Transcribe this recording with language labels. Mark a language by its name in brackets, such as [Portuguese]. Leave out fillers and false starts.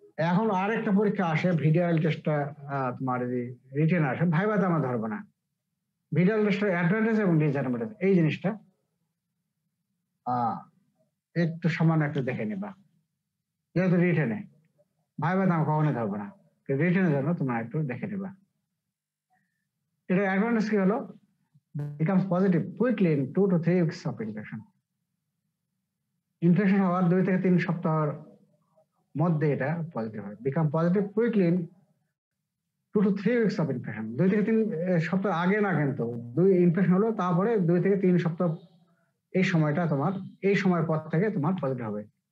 [Bangla] এখন আরেকটা পরীক্ষা আসে ভিডিয়াল টেস্টটা তোমার রিটেন আসে, ভাইভাতে আমরা ধরবো না। ভিডিয়াল টেস্টের অ্যাডভান্টেজ এবং ডিসঅ্যাডভান্টেজ এই জিনিসটা একটু সামান্য একটু দেখে নিবা, যেহেতু রিটেনে। ভাইভাতে আমরা কখনোই ধরবো না, রিটেনের জন্য তোমরা একটু দেখে নিবা। এটা অ্যাডভান্টেজ কি হলো, [English] becomes positive quickly in 2 to 3 weeks of infection. [Bangla] Infection হওয়ার 2 থেকে 3 সপ্তাহের মধ্যে এটা পজিটিভ হয়, [English] become positive quickly in 2 to 3 weeks of infection. [Bangla] 2 থেকে 3 সপ্তাহ আগে না, কিন্তু ইনফেকশন হলো তারপরে 2 থেকে 3 সপ্তাহ এই সময়টা তোমার, এই সময়ের পর থেকে তোমার পজিটিভ হবে।